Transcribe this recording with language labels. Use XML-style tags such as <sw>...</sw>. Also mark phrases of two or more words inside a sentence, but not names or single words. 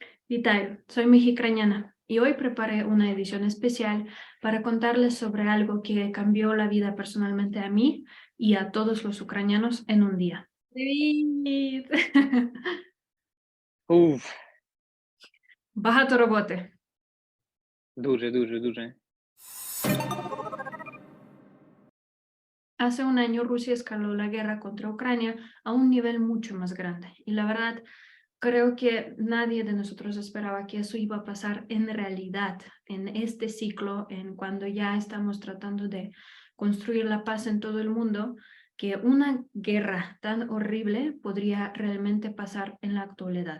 <es>Vitaly, soy mexicraniana y hoy preparé una edición especial para contarles sobre algo que cambió la vida personalmente a mí y a todos los ucranianos en un día.</es> <uk>Привіт! Уф, Багато роботи. дуже, дуже, дуже.</uk> <es>Hace un año Rusia escaló la guerra contra Ucrania a un nivel mucho más grande y la verdad creo que nadie de nosotros esperaba que eso iba a pasar en realidad, en este ciclo, en cuando ya estamos tratando de construir la paz en todo el mundo, que una guerra tan horrible podría realmente pasar en la actualidad.</es>